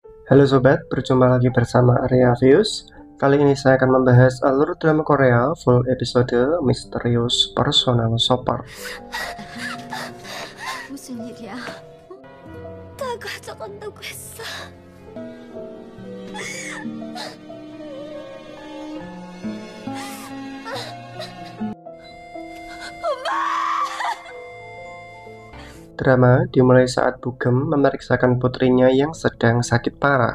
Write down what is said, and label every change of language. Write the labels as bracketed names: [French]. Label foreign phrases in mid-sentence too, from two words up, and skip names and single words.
[Indonesian] Halo sobat, berjumpa lagi bersama Arya Views. Kali ini saya akan membahas alur drama Korea [English] full episode [Indonesian] Misterius Personal Shopper. [Korean] 무슨 일이야? 다 가져간다고 했어. [Indonesian] Drama dimulai saat Bugem memeriksakan putrinya yang sedang sakit parah.